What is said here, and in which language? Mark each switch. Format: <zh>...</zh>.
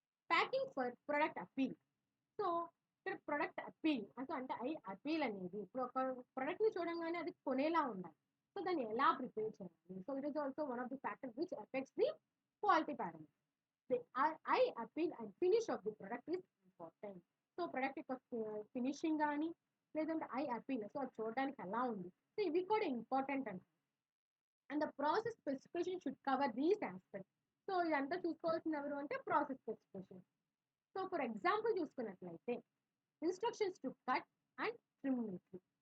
<en>Packing for product appeal.</en> <te>So ఇక్కడ product appeal అంటే appeal అనేది ఇప్పుడు ఒక ప్రొడక్ట్ని చూడంగానే అది కొనేలా ఉండాలి. సో దాన్ని ఎలా ప్రిపేర్ చేయాలి.</te> <en>So it is also one of the factors which affects the quality parameter. The eye appeal and finish of the product is important.</en> <te>So product యొక్క ఫినిషింగ్ కానీ లేదంటే ఐ అపీల్, సో అది చూడడానికి ఎలా ఉంది, సో ఇవి కూడా ఇంపార్టెంట్ అంట.</te> <en>And the process specification should cover these aspects.</en> <te>So ఇదంతా చూసుకోవాల్సిన ఎవరు అంటే process specification.</te> <en>so for example</en> <te>చూసుకున్నట్లయితే</te> <en>Instructions to cut and trim neatly.</en>